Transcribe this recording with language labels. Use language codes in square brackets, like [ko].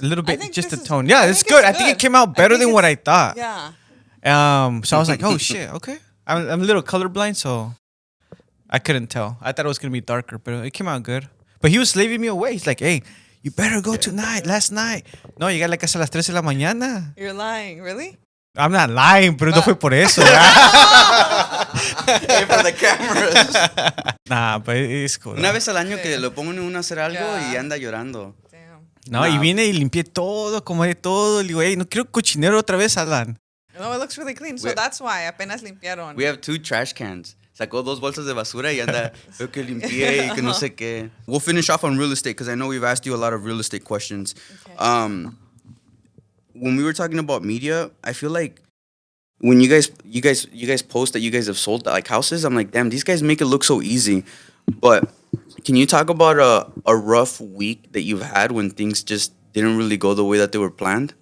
[en] A little bit, just a this tone. Yeah, it's good. I think it came out better than what I thought. Yeah. So I was like, oh shit, okay. I'm a little colorblind, so I couldn't tell. I thought it was gonna be darker, but it came out good. But he was slaving me away. He's like, hey, you better go tonight, last night. [es] No, llegué a la casa a las 3 de la mañana. [en] You're lying, really? I'm not lying, [es] pero no fue por eso. [en] Hey, for the cameras. Nah, but it's cool. [es] Una vez al año que lo pongo en uno a hacer algo y anda llorando. [en] Damn. [es] No, y vine y limpié todo, acomodé todo. Le digo, hey, no quiero cochinero otra vez, Alan. [en] No, it looks really clean. So that's why [es] apenas limpiaron. [en] We have 2 trash cans. [es] Sacó 2 bolsas de basura y anda, veo que limpié y que no sé qué. [en] We'll finish off on real estate because I know we've asked you a lot of real estate questions. Okay. When we were talking about media, I feel like when you guys post that you guys have sold like houses, I'm like, damn, these guys make it look so easy. But can you talk about a rough week that you've had when things just didn't really go the way that they were planned?